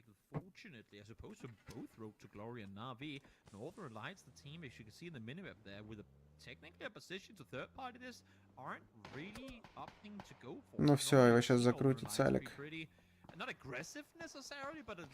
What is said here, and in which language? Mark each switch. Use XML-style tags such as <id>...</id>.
<en>Fortunately, as opposed to both Road to Glory and Na'Vi, Northern Lights, the team, as you can see in the minimap there, with a technically a position to third party this, aren't really opting to go for.</en> <ru>Ну все, его сейчас закрутит Салик.</ru> <en>Not aggressive necessarily, but at least</en>